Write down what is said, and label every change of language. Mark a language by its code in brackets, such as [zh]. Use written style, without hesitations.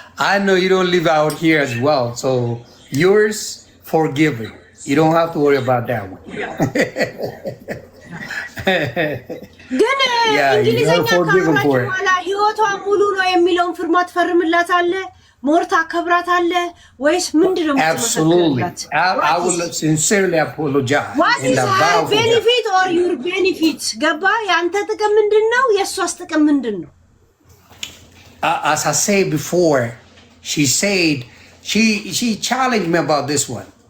[en] I know you don't live out here as well, so yours forgiven. You don't have to worry about that one. [am] ግን እንግሊዘኛ ካወራችሁ በኋላ ህይወቷ ሙሉ ነው የሚለውን ፊርማ ትፈርምላታለህ? ሞርታ ከብራታለህ ወይስ ምንድነው? [en] Absolutely. I will sincerely apologize. What is her benefit or your benefit? [am] ገባ? ያንተ ጥቅም ምንድነው? የሷስ ጥቅም ምንድነው? [en] As I said before, she said she challenged me about this one.